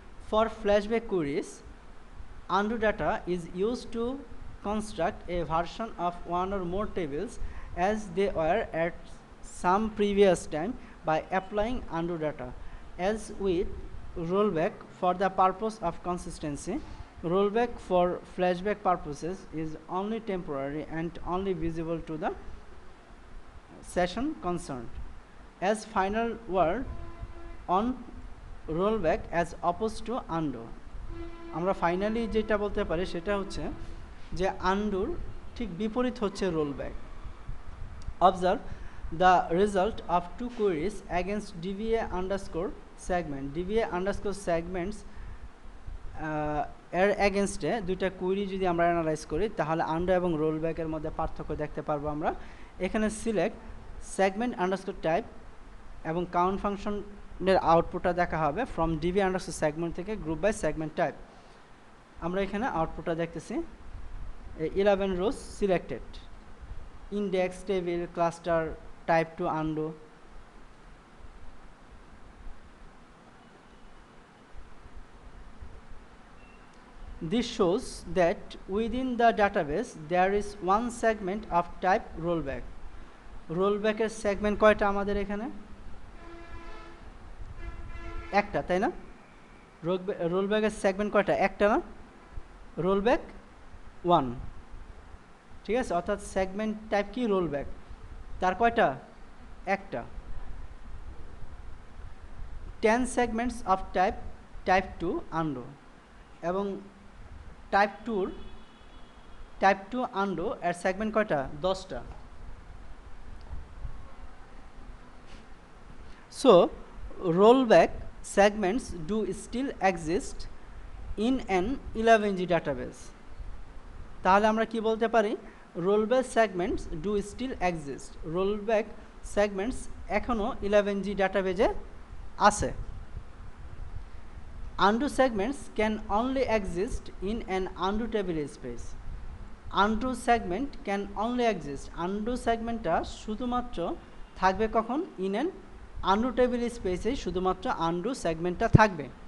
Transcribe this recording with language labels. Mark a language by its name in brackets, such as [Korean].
[English] For flashback queries, undo data is used to construct a version of one or more tables as they were at some previous time by applying undo data. As with rollback, for the purpose of consistency, rollback for flashback purposes is only temporary and only visible to the session concerned. As final word on rollback as opposed to undo, [Bangla] আমরা finally যেটা বলতে পারি সেটা হচ্ছে যে আন্ডুর ঠিক বিপরীত হচ্ছে rollback. [English] Observe the result of two queries against DBA underscore segment. [Bangla] ডিভিএ underscore segments এর অ্যাগেনস্টে দুইটা কোয়েরি যদি আমরা অ্যানালাইজ করি তাহলে আন্ডু এবং রোলব্যাকের মধ্যে পার্থক্য দেখতে পারবো আমরা। এখানে সিলেক্ট সেগমেন্ট আন্ডারস্কোর টাইপ এবং কাউন্ট ফাংশনের আউটপুটটা দেখা হবে ফ্রম ডিভি আন্ডারস্কোর সেগমেন্ট থেকে গ্রুপ বাই সেগমেন্ট টাইপ। আমরা এখানে আউটপুটটা দেখতেছি 11 রোজ selected, index, table, cluster, type two undo. [English] This shows that within the database there is one segment of type rollback. [Bangla] rollback এর সেগমেন্ট কয়টা আমাদের এখানে? একটা, তাই না? rollback এর সেগমেন্ট কয়টা? একটা না? rollback 1, ঠিক আছে? অর্থাৎ সেগমেন্ট টাইপ কি? rollback। তার কয়টা? একটা। [English] 10 segments of type 2 undo [Bangla] এবং টাইপ 2 আন্ডু এর সেগমেন্ট কয়টা? 10টা। [English] So rollback segments do still exist in an 11G database. [Bangla] তাহলে আমরা কি বলতে পারি, [English] rollback segments do still exist. [Bangla] rollback segments এখনো 11G database আছে. [English] undo segments can only exist in an undo table space. undo segment can only exist. [Bangla] undo segmentটা শুধুমাত্র থাকবে কখন, [English] in an undo table space [Bangla] এ শুধুমাত্র undo segmentটা থাকবে.